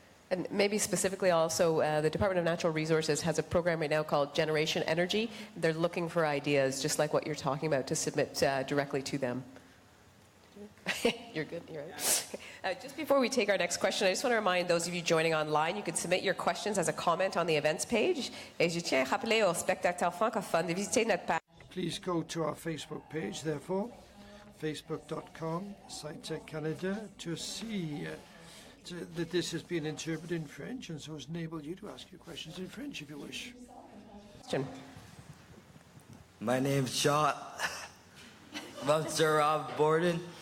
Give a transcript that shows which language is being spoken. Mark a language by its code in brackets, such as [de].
[en] And maybe specifically also, the Department of Natural Resources has a program right now called Generation Energy. They're looking for ideas, just like what you're talking about, to submit directly to them. You're good, you're right. Okay. Just before we take our next question, I just want to remind those of you joining online, you can submit your questions as a comment on the events page. [fr] Et je tiens à rappeler aux spectateurs francophones de visiter notre page. [en] Please go to our Facebook page, therefore, facebook.com/SciTech Canada, to see that this has been interpreted in French, and so has enabled you to ask your questions in French if you wish. Question. My name's Sean. I'm Sir Rob Borden.